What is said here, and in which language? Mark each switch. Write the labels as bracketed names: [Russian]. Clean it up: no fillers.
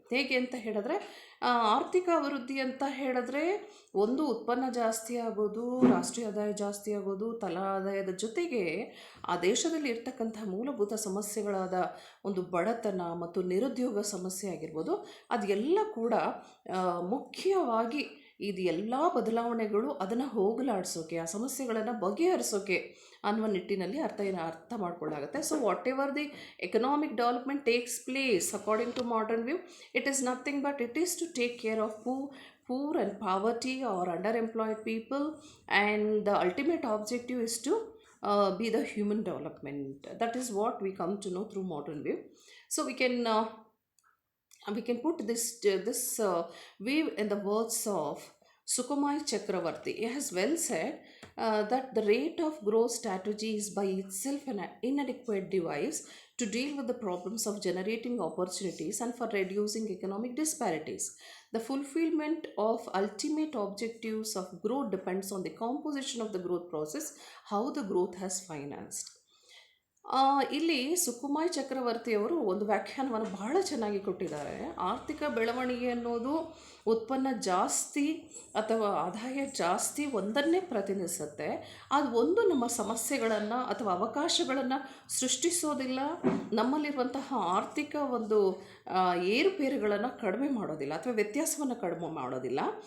[Kannada] ಹೇಗೆ ಅಂತ ಹೇಳಿದ್ರೆ, ಆರ್ಥಿಕ ಅಭಿವೃದ್ಧಿ ಅಂತ ಹೇಳಿದ್ರೆ ಒಂದು ಉತ್ಪನ್ನ ಜಾಸ್ತಿ ಆಗೋದು, ರಾಷ್ಟ್ರೀಯ ಆದಾಯ ಜಾಸ್ತಿ ಆಗೋದು, ತಲಾ ಆದಾಯದ ಜೊತೆಗೆ ಆ ದೇಶದಲ್ಲಿ ಇರ್ತಕ್ಕಂಥ ಮೂಲಭೂತ ಸಮಸ್ಯೆಗಳಾದ ಒಂದು ಬಡತನ ಮತ್ತು ನಿರುದ್ಯೋಗ ಸಮಸ್ಯೆ ಆಗಿರ್ಬೋದು, ಅದೆಲ್ಲ ಕೂಡ ಮುಖ್ಯವಾಗಿ ಇದು ಎಲ್ಲ ಬದಲಾವಣೆಗಳು ಅದನ್ನು ಹೋಗಲಾಡಿಸೋಕೆ, ಆ ಸಮಸ್ಯೆಗಳನ್ನು ಬಗೆಹರಿಸೋಕೆ ಅನ್ನುವ ನಿಟ್ಟಿನಲ್ಲಿ ಅರ್ಥ ಮಾಡ್ಕೊಳ್ಳಾಗುತ್ತೆ. [English] So whatever the economic development takes place according to modern view, it is nothing but it is to take care of poor and poverty or underemployed people, and the ultimate objective is to be the human development. That is what we come to know through modern view. So we can put this view in the words of Sukhumai Chakravarti. He has well said that the rate of growth strategy is by itself an inadequate device to deal with the problems of generating opportunities and for reducing economic disparities. The fulfillment of ultimate objectives of growth depends on the composition of the growth process, how the growth has financed. [Kannada] ಇಲ್ಲಿ ಸುಕುಮಾಯ್ ಚಕ್ರವರ್ತಿಯವರು ಒಂದು ವ್ಯಾಖ್ಯಾನವನ್ನು ಬಹಳ ಚೆನ್ನಾಗಿ ಕೊಟ್ಟಿದ್ದಾರೆ. ಆರ್ಥಿಕ ಬೆಳವಣಿಗೆ ಅನ್ನೋದು ಉತ್ಪನ್ನ ಜಾಸ್ತಿ ಅಥವಾ ಆದಾಯ ಜಾಸ್ತಿ ಒಂದನ್ನೇ ಪ್ರತಿನಿಧಿಸುತ್ತೆ. ಅದು ಒಂದು ನಮ್ಮ ಸಮಸ್ಯೆಗಳನ್ನು ಅಥವಾ ಅವಕಾಶಗಳನ್ನು ಸೃಷ್ಟಿಸೋದಿಲ್ಲ, ನಮ್ಮಲ್ಲಿರುವಂತಹ ಆರ್ಥಿಕ ಒಂದು ಏರುಪೇರುಗಳನ್ನು ಕಡಿಮೆ ಮಾಡೋದಿಲ್ಲ ಅಥವಾ ವ್ಯತ್ಯಾಸವನ್ನು ಕಡಿಮೆ ಮಾಡೋದಿಲ್ಲ.